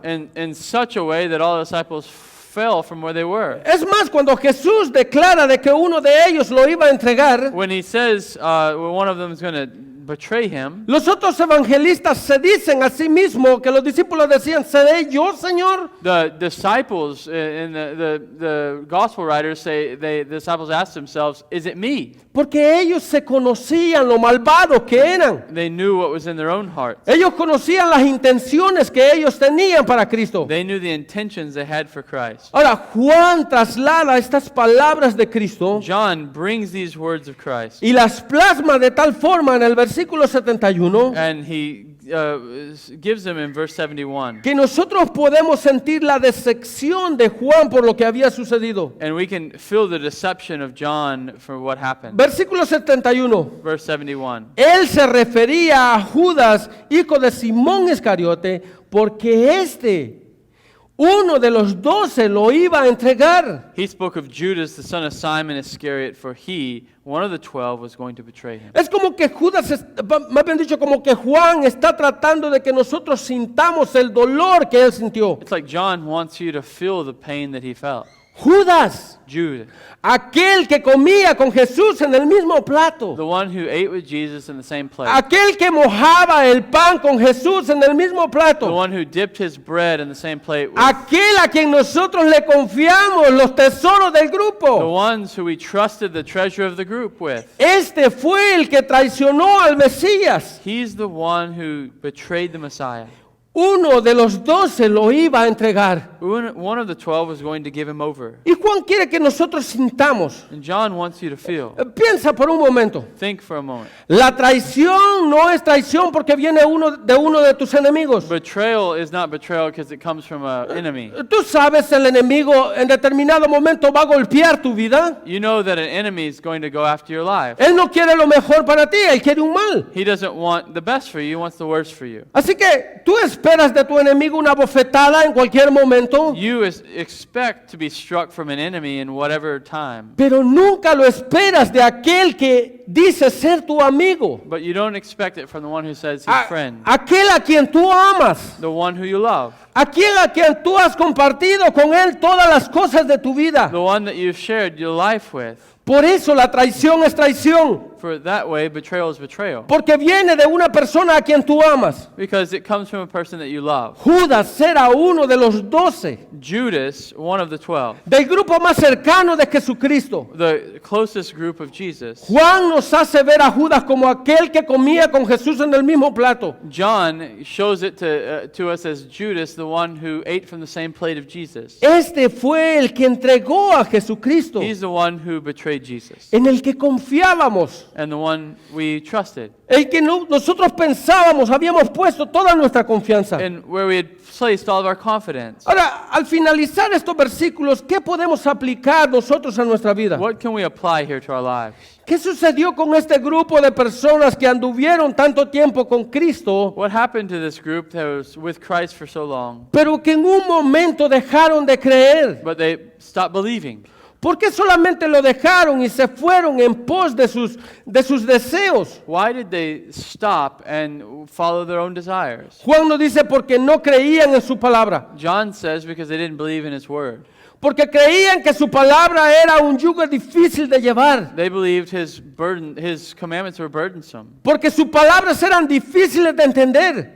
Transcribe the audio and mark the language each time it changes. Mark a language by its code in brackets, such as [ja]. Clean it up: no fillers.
[en] in such a way that all the disciples fell from where they were. [es] Es más, cuando Jesús declara de que uno de ellos lo iba a entregar, [en] When he says one of them is going to betray him. [es] Los otros evangelistas se dicen a sí mismos que los discípulos decían, ¿seré yo, Señor? [en] The disciples and the gospel writers say, the disciples asked themselves, is it me? [es] Porque ellos se conocían lo malvados que eran. [en] They knew what was in their own hearts. [es] Ellos conocían las intenciones que ellos tenían para Cristo. [en] They knew the intentions they had for Christ. [es] Ahora, Juan traslada estas palabras de Cristo [en] John brings these words of Christ, [es] y las plasma de tal forma en el versículo 71 [en] and he gives them in verse 71. [es] que nosotros podemos sentir la decepción de Juan por lo que había sucedido. [en] And we can feel the deception of John for what happened. [es] Versículo 71. [en] Verse 71. [es] Él se refería a Judas, hijo de Simón Iscariote, porque uno de los 12, lo iba a entregar. [en] He spoke of Judas, the son of Simon Iscariot, for he, one of the 12, was going to betray him. [es] Es como que más bien dicho, como que Juan está tratando de que nosotros sintamos el dolor que él sintió. [en] It's like John wants you to feel the pain that he felt. [es] Judas, [en] Judas, [es] aquel que comía con Jesús en el mismo plato. [en] the one who ate with Jesus in the same plate. [es] Aquel que mojaba el pan con Jesús en el mismo [en] The [es] plato. [en] one who dipped his bread in the same plate with. [es] Aquel a quien nosotros le confiamos los tesoros del [en] The [es] grupo. [en] ones who we trusted the treasure of the group with. [es] Este fue el que traicionó al Mesías. [en] He's the one who betrayed the Messiah. [es] Uno de los 12 lo iba a entregar. [en] One of the 12 was going to give him over. [es] Y Juan quiere que nosotros sintamos. [en] And John wants you to feel. [es] Piensa por un momento. [en] Think for a moment. [es] La traición no es traición porque viene de uno de tus enemigos. [en] Betrayal is not betrayal because it comes from an enemy. [es] Tú sabes, el enemigo en determinado momento va a golpear tu vida. [en] You know that an enemy is going to go after your life. [es] Él no quiere lo mejor para ti, él quiere un mal. [en] He doesn't want the best for you, he wants the worst for you. [es] Así que tú esperas de tu enemigo una bofetada en cualquier momento, [en] You expect to be struck from an enemy in whatever time, [es] pero nunca lo esperas de aquel que dice ser tu amigo. [en] but you don't expect it from the one who says he's friend, [es] Aquel a quien tú amas. [en] the one who you love, [es] Aquel a quien tú has compartido con él todas las cosas de tu vida. [en] the one that you've shared your life with. [es] Por eso la traición es traición. [en] For that way, betrayal is betrayal. [es] Porque viene de una persona a quien tú amas. [en] Because it comes from a person that you love. [es] Judas era uno de los 12, [en] Judas, one of the 12, [es] del grupo más cercano de Jesucristo. [en] the closest group of Jesus. [es] Juan nos hace ver a Judas como aquel que comía con Jesús en el mismo plato. [en] John shows it to us as Judas, the one who ate from the same plate of Jesus. [es] Este fue el que entregó a Jesucristo, [en] He's the one who betrayed Jesus [es] en el que confiábamos, [en] and the one we trusted [es] el que nosotros pensábamos, habíamos puesto toda nuestra confianza. [en] and where we had placed all of our confidence. [es] Ahora, al finalizar estos versículos, ¿qué podemos aplicar nosotros a nuestra vida? [en] What can we apply here to our lives? [es] ¿Qué sucedió con este grupo de personas que anduvieron tanto tiempo con Cristo, [en] What happened to this group that was with Christ for so long, [es] pero que en un momento dejaron de creer? [en] but they stopped believing? [es] ¿Por qué solamente lo dejaron y se fueron en pos de sus deseos? [en] Why did they stop and follow their own desires? [es] Juan nos dice porque no creían en su palabra, [en] John says because they didn't believe in his word. [es] porque creían que su palabra era un yugo difícil de llevar, [en] They believed his commandments were burdensome. [es] porque sus palabras eran difíciles de entender,